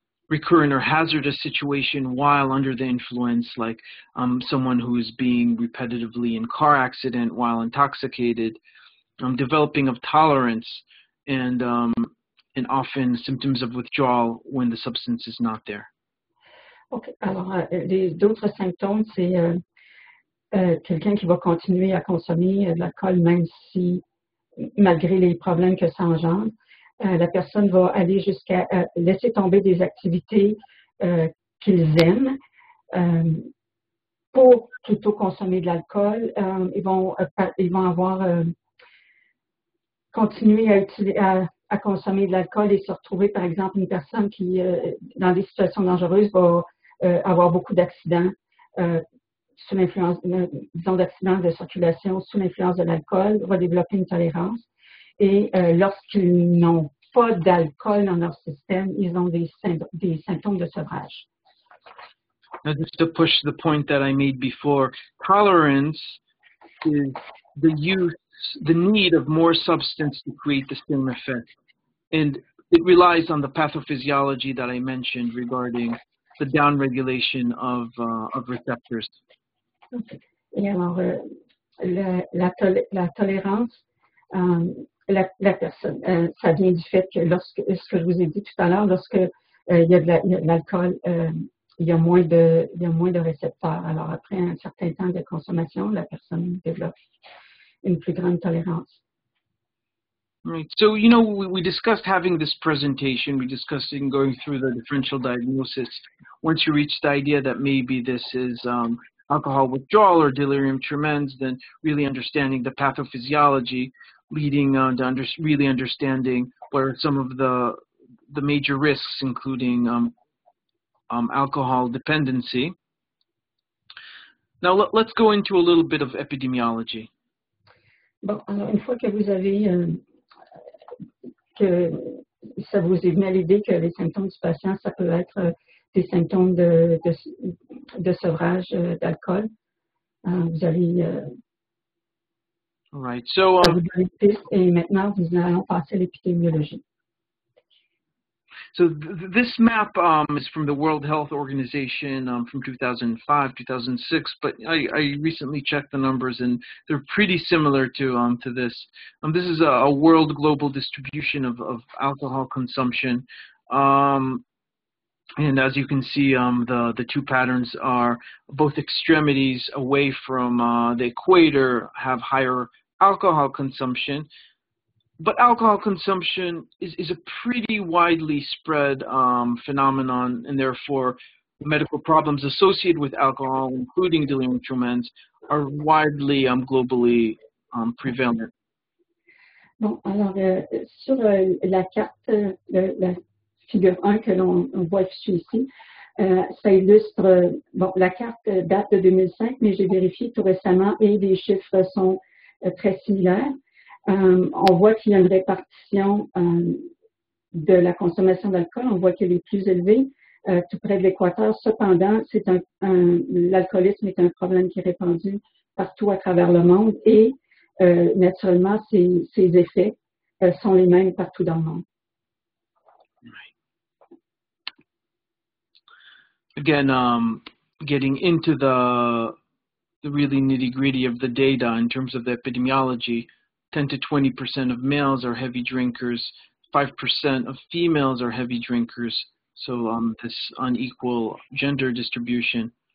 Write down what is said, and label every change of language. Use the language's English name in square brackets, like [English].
[English] Recurrent or hazardous situation while under the influence, like someone who is being repetitively in car accident while intoxicated, developing of tolerance, and often symptoms of withdrawal when the substance is not there. OK. [French] Alors, d'autres symptômes, c'est quelqu'un qui va continuer à consommer de l'alcool même si, malgré les problèmes que ça engendre, la personne va aller jusqu'à laisser tomber des activités qu'ils aiment pour plutôt consommer de l'alcool. Ils vont avoir continué à à consommer de l'alcool et se retrouver, par exemple, une personne qui, dans des situations dangereuses, va avoir beaucoup d'accidents sous l'influence, disons, d'accidents de circulation sous l'influence de l'alcool, va développer une tolérance. Et lorsqu'ils n'ont pas d'alcool dans leur système, ils ont des symptômes de sevrage. [English] Now, just to push the point that I made before, tolerance is the need of more substance to create the same effect. And it relies on the pathophysiology that I mentioned regarding the downregulation of receptors. [French] Et alors, la tolérance, la personne, ça vient du fait que ce que je vous ai dit tout à l'heure, lorsque il y a de l'alcool, il y a moins de récepteurs. Alors, après un certain temps de consommation, la personne développe une plus grande tolérance. [English] Right. So, you know, we discussed having this presentation. We discussed going through the differential diagnosis. Once you reach the idea that maybe this is alcohol withdrawal or delirium tremens, then really understanding the pathophysiology, leading to really understanding what are some of the major risks, including alcohol dependency. Now, let's go into a little bit of epidemiology. [French] Bon, alors, une fois que vous avez que ça vous est venu à l'idée que les symptômes du patient, ça peut être des symptômes de sevrage d'alcool, vous allez [English] Right. So, [French] et maintenant, nous allons passer à l'épidémiologie. [English] So this map is from the World Health Organization from 2005, 2006, but I recently checked the numbers and they're pretty similar to this. This is a world global distribution of alcohol consumption. And as you can see, the two patterns are both extremities away from the equator have higher alcohol consumption. But alcohol consumption is a pretty widely spread phenomenon, and therefore medical problems associated with alcohol, including delirium tremens, are widely globally prevalent. [French] Bon, alors sur la carte, la figure 1 que l'on voit affichée ici, ça illustre, bon, la carte date de 2005, mais j'ai vérifié tout récemment et les chiffres sont très similaires. On voit qu'il y a une répartition de la consommation d'alcool. On voit qu'elle est plus élevée tout près de l'équateur. Cependant, l'alcoolisme est un problème qui est répandu partout à travers le monde et naturellement, ses effets sont les mêmes partout dans le monde. [English] Again, getting into the really nitty-gritty of the data in terms of the epidemiology, 10 to 20% of males are heavy drinkers, 5% of females are heavy drinkers, so this unequal gender distribution.